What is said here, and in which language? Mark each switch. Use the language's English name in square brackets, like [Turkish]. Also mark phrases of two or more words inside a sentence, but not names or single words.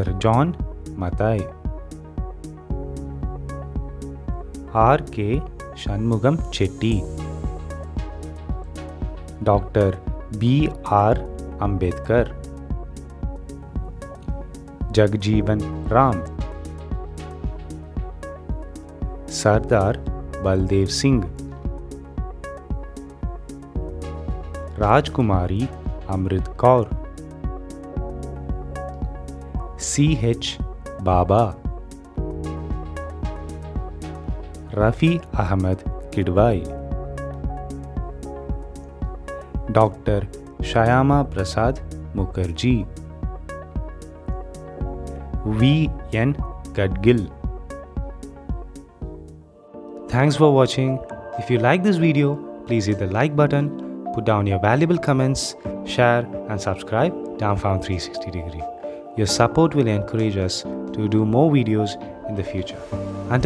[English] John Mathai, R.K. Shanmugam Chetty, Dr. B.R. Ambedkar, Jagjeevan Ram, Sardar Baldev Singh, Rajkumari Amrit Kaur, C.H. Baba, Rafi Ahmed Kidwai, Dr. Shyama Prasad Mukherjee, V. N. Gadgil. Thanks for watching. If you like this video, please hit the like button, put down your valuable comments, share and subscribe Dumbfound360. Your support will encourage us to do more videos in the future.